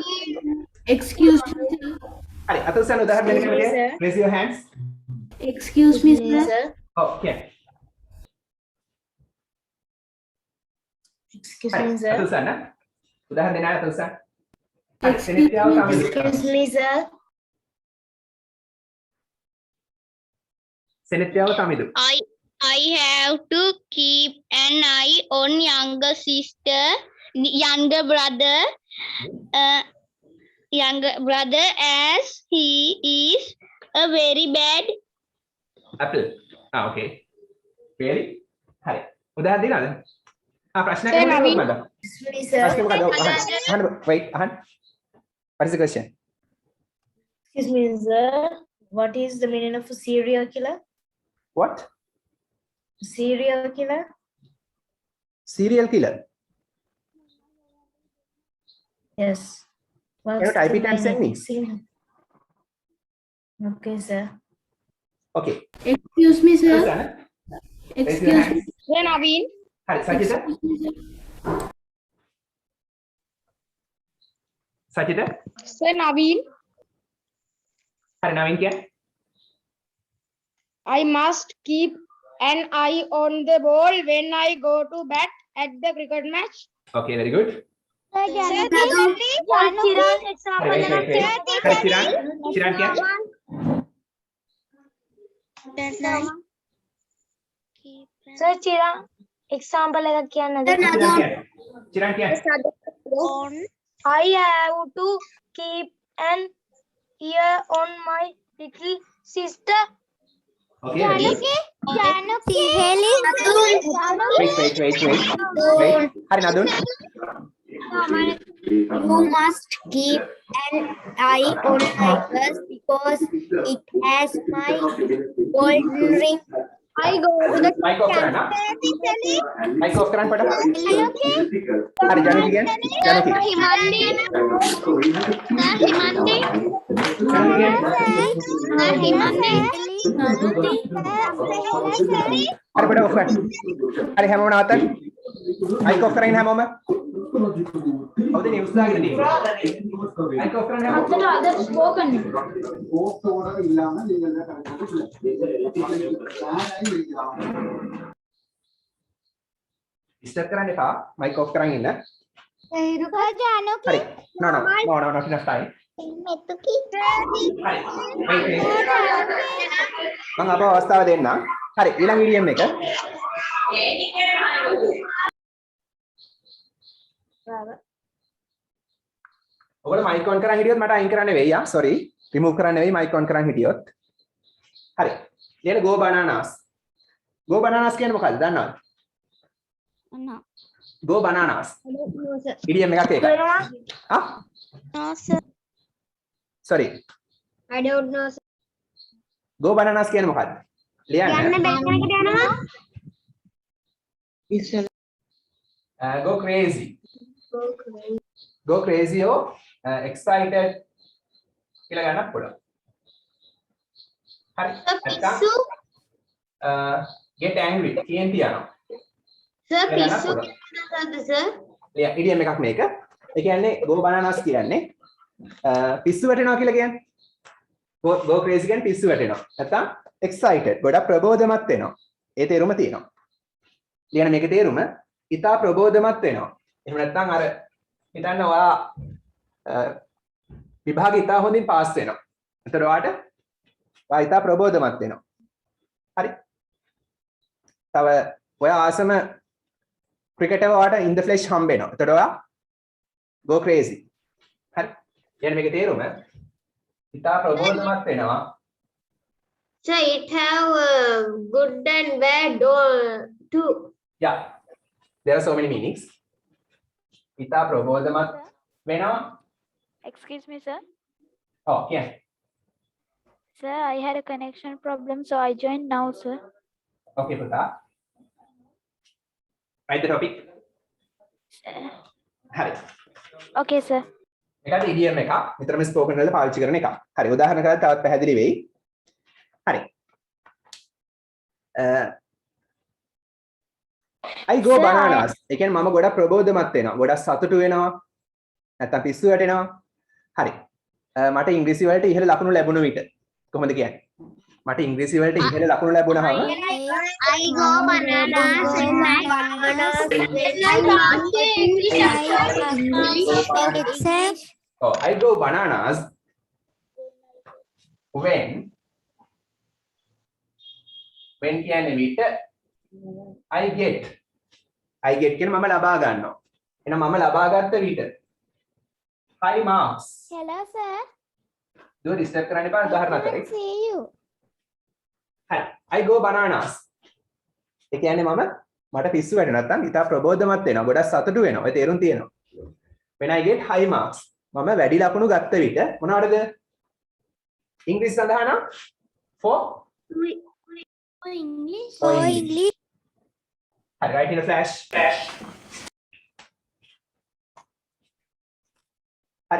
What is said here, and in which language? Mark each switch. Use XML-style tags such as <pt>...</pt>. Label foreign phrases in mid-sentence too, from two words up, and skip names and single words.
<en>Excuse me, sir.</en> <si>හරි. අත උස්සන්න උදාහරණ දෙන්න කැමතිද?</si> <en>Raise your hands. Excuse me, sir.</en> <si>ඔව් කියන්න.</si> <en>Excuse me, sir.</en> <si>අත උස්සන්න. උදාහරණ දෙන්න අත උස්සන්න.</si> <en>Excuse me. Excuse me, sir.</en> <si>සෙනෙත්‍යාව තමිදු.</si> <en>I have to keep an eye on younger brother as he is a very bad. Apple. Okay. Really?</en> <si>හරි. උදාහරණ දෙන්නද? ප්‍රශ්නයක් අහන්න.</si> <en>Excuse me, sir.</en> <si>ප්‍රශ්නේ මොකද? අහන්න. Wait, අහන්න.</si> <en>What is the question? Excuse me, sir. What is the meaning of a serial killer? What? Serial killer? Serial killer. Yes. Can you type the it and send me? meaning? Okay, sir. Okay. Excuse me, sir. උස්සන්න. Raise your Excuse hands. me. Naveen.</en> <si>හරි. සජිත. සජිත.</si> <en>Sir Naveen.</en> <si>හරි නවීන් කියන්නේ.</si> <en>I must keep an eye on the ball when I go to bat at the cricket match. Okay, very good. Sir, Janu, Wait.</en> <si>හරි චිරාන් කියන්නේ. Sir, Chira, example එකක් කියන්නද? චිරාන් කියන්නේ.</si> <en>I have to keep an ear on my little sister. Okay, very good. Wait.</en> <si>හරි නදුන්.</si> <en>You must keep an eye on my purse because it has my golden ring. I go to the Mic off</en> <si>කරන්න.</si> <en>Mic off</en> <si>කරන්න පොඩ. හරි ජනකි කියන්නේ. ජනකි. හරි පොඩ ඔෆ් කරන්න. හරි හැමෝම නවත්තන්න.</si> <en>Mic off</en> <si>කරගෙන හැමෝම. කවුද නිවුස් දාගෙන තියෙන්නේ?</si> <en>Mic off</en> <si>කරන්න හැමෝම. Disturb කරන්න එපා.</si> <en>Mic off</en> <si>කරන් ඉන්න. හරි.</si> <en>No, not enough time.</en> <si>හරි. Wait. මම අපව අවස්ථාව දෙන්නම්. හරි. ඊළඟ ඉඩියම් එක. ඔයගොල්ලෝ</si> <en>mic on</en> <si>කරන් හිටියොත් මට අයින් කරන්න වෙයි. Sorry. remove කරන්න වෙයි</si> <en>mic on</en> <si>කරන් හිටියොත්. හරි. ඊළඟ</si> <en>go bananas. Go bananas</en> <si>කියන්නේ මොකක්ද? දන්නවද?</si> <en>No. Go bananas.</en> <si>ඉඩියම් එකක් ඒක. ආ?</si> <en>No, sir. Sorry. I don't know. Go bananas</en> <si>කියන්නේ මොකක්ද? ලියන්න.</si> <en>Go crazy. Go crazy or excited</en> <si>කියලා ගන්නත් පුළුවන්. හරි. නැත්නම්</si> <en>get angry</en> <si>කියන තියනවා.</si> <en>Sir</en> <si>පිස්සු</si> <en>sir.</en> <si>ඉඩියම් එකක් මේක. ඒ කියන්නේ</si> <en>go bananas</en> <si>කියන්නේ පිස්සු වැටෙනවා කියලා කියන්නේ.</si> <en>go crazy</en> <si>කියන්නේ පිස්සු වැටෙනවා. නැත්නම් excited ගොඩක් ප්‍රබෝධමත් වෙනවා. ඒ තේරුම තියෙනවා. ලියන මේකේ තේරුම ඉතා ප්‍රබෝධමත් වෙනවා. එහෙම නැත්නම් අර හිතන්න ඔයා විභාගෙ ඉතා හොඳින් පාස් වෙනවා. එතකොට ඔයා ඉතා ප්‍රබෝධමත් වෙනවා. හරි. තව ඔයා ආසම ක්‍රිකටර් ඔයාට</si> <en>in the flesh</en> <si>හම්බ වෙනවා. එතකොට ඔයා</si> <en>go crazy.</en> <si>හරි. ලියන මේකේ තේරුම ඉතා ප්‍රබෝධමත් වෙනවා.</si> <en>Sir, it have good and bad too. Yeah. There are so many meanings.</en> <si>ඉතා ප්‍රබෝධමත් වෙනවා.</si> <en>Excuse me, sir. Oh, yeah. Sir, I had a connection problem, so I joined now, sir. Okay, පුතා. Write the topic.</en> <si>හරි.</si> <en>Okay, sir.</en> <si>මේකට idiom එකක්. නිතරම ස්පෝකන් වල පාවිච්චි කරන එකක්. හරි. උදාහරණ කරලා තවත් පැහැදිලි වෙයි. හරි.</si> <en>I go Sir, bananas.</en> <si>ඒ කියන්නේ මම ගොඩක් ප්‍රබෝධමත් වෙනවා. ගොඩක් සතුටු වෙනවා. නැත්තම් පිස්සු වැටෙනවා. හරි. මට ඉංග්‍රීසි වලට ඉහළ ලකුණු ලැබුණ විට කොහොමද කියන්නේ? මට ඉංග්‍රීසි වලට ඉහළ ලකුණු ලැබුණාම</si> <en>I go bananas when it says Oh, I go bananas when</en> <si>කියන්නේ විට</si> <en>I get</en> <si>කියන්නේ මම ලබා ගන්නවා. එහෙනම් මම ලබා ගත්ත විට</si> <en>high marks. hello sir.</en> <si>දුව ඩිස්ටර්බ් කරන්න එපා උදාහරණ කරේ.</si> <en>See you. හරි. I go bananas.</en> <si>ඒ කියන්නේ මට පිස්සු වැටෙනවා නැත්නම් ඉතා ප්‍රබෝධමත් වෙනවා. ගොඩක් සතුටු වෙනවා. ඒ තේරුම් තියෙනවා.</si> <en>When I get high marks.</en> <si>මම වැඩි ලකුණු ගත්ත විට මොනවටද? ඉංග්‍රීසි සඳහා නම් for</si> <en>English. for English. හරි. Write in a flash.</en> <si>හරි.</si>